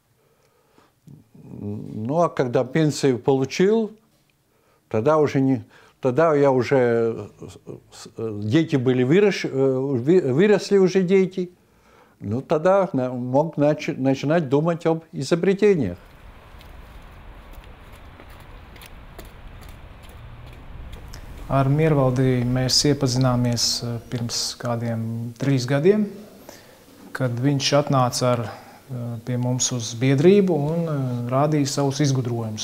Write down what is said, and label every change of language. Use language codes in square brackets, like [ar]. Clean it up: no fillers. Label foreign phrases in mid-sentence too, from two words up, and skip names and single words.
[ru] Ну, а когда пенсию получил, тогда дети были выросли уже дети, ну, тогда мог начинать думать об изобретениях. [lv] Ar Miervaldi mēs iepazināmies pirms kādiem 3 gadiem, kad viņš atnāca pie mums uz biedrību un rādīja savus izgudrojumus.